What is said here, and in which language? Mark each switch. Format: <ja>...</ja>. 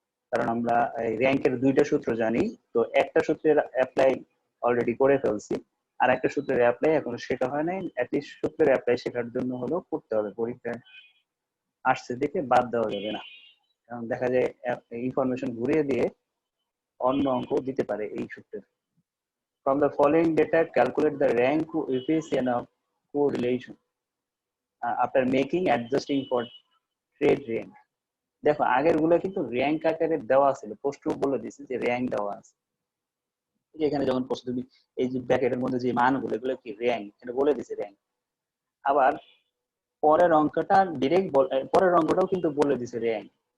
<bn>কারণ আমরা র্যাঙ্কের দুইটা সূত্র জানি, তো একটা সূত্রের অ্যাপ্লাই অলরেডি করে ফেলছি, আর একটা সূত্রের অ্যাপ্লাই এখনো শেখা হয় নাই। অ্যাটলিস্ট সূত্রের অ্যাপ্লাই শেখার জন্য হলেও করতে হবে, পরীক্ষায় আসছে দেখে বাদ দেওয়া যাবে না। কারণ দেখা যায় ইনফরমেশন ঘুরিয়ে দিয়ে অন্য অঙ্ক দিতে পারে এই সূত্রের।</bn> <en>From the following data, calculate the rank coefficient of correlation after making adjusting for trade rank।</en> <bn>দেখো আগের গুলো কিন্তু র্যাঙ্ক আকারে দেওয়া ছিল, প্রশ্ন বলে দিয়েছে যে র্যাঙ্ক দেওয়া আছে। এখানে যখন প্রশ্ন তুমি এই যে ব্র্যাকেটের মধ্যে যে মানগুলো, এগুলো কি র্যাঙ্ক, এটা বলে দিয়েছে র্যাঙ্ক। আবার পরের অঙ্কটা ডিরেক্ট, পরের অঙ্কটাও কিন্তু বলে দিয়েছে র্যাঙ্ক।</bn>